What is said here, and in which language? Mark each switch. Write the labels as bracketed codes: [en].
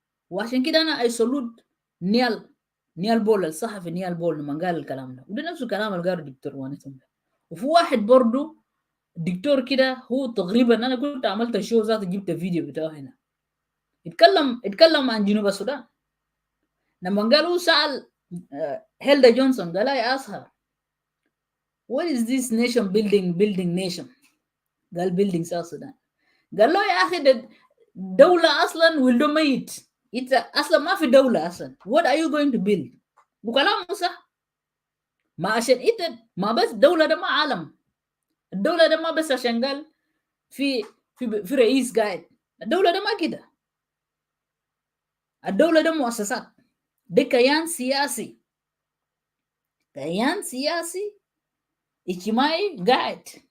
[ar] وعشان كده انا اي سولود نيال بول الصحفي نيال بول لما قال الكلام ده، وده نفس الكلام اللي قاله الدكتور وانتم ده. وفي واحد برضه دكتور كده هو تقريبا انا كنت عملت شو ذات جبت فيديو بتاعه هنا، اتكلم عن جنوب السودان. لما قال هو سأل هيلدا جونسون قال [en] I asked her what is this nation building nation؟ [ar] قال building South Sudan. قال له يا اخي ده دولة اصلا ولده ميت، انت اصلا ما في دولة اصلا، [en] what are you going to build؟ [ar] وكلامه صح. ما عشان انت ما بس دولة ده ما عالم، الدولة ده ما بس عشان قال في رئيس قاعد، الدولة ده ما كده، الدولة ده مؤسسات، ده كيان سياسي، كيان سياسي اجتماعي قاعد